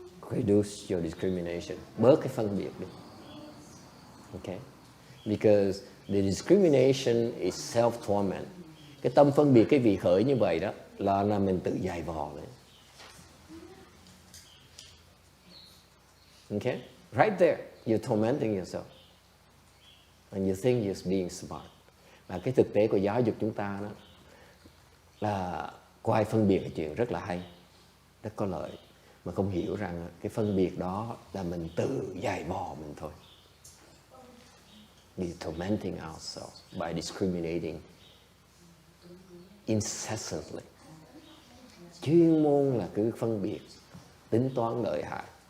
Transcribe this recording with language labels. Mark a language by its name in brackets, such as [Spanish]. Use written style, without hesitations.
[English] Reduce your discrimination. [Vietnamese] Bớt cái phân biệt đi. [English] Okay? Because the discrimination is self-torment. [Vietnamese] Cái tâm phân biệt, cái vị khởi như vậy đó là mình tự dày vò lên. [English] Okay? Right there, you're tormenting yourself. And you think you're being smart. [Vietnamese] Và cái thực tế của giáo dục chúng ta đó là coi phân biệt là chuyện rất là hay, rất có lợi, mà không hiểu rằng cái phân biệt đó là mình tự dày vò mình thôi. [English] We're tormenting ourselves by discriminating incessantly. [Vietnamese] Chuyên môn là cứ phân biệt, tính toán lợi hại.